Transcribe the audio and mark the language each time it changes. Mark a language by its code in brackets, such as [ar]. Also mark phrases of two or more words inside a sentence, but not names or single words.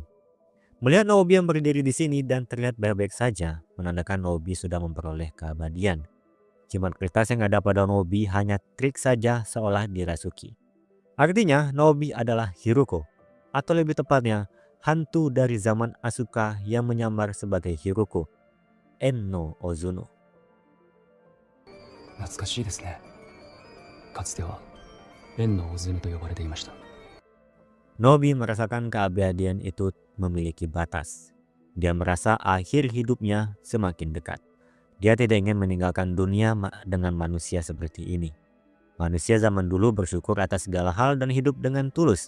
[id] Melihat Nobi yang berdiri di sini dan terlihat baik-baik saja, menandakan Nobi sudah memperoleh keabadian. Jimat kertas yang ada pada Nobi hanya trik saja seolah dirasuki. Artinya Nobi adalah Hiruko, atau lebih tepatnya hantu dari zaman Asuka yang menyamar sebagai Hiruko, Enno Ozono. [ja] 懐かしいですね。かつては縁のオズヌと呼ばれていました。 [id] Nobi merasakan keabadian itu memiliki batas. Dia merasa akhir hidupnya semakin dekat. Dia tidak ingin meninggalkan dunia dengan manusia seperti ini. Manusia zaman dulu bersyukur atas segala hal dan hidup dengan tulus.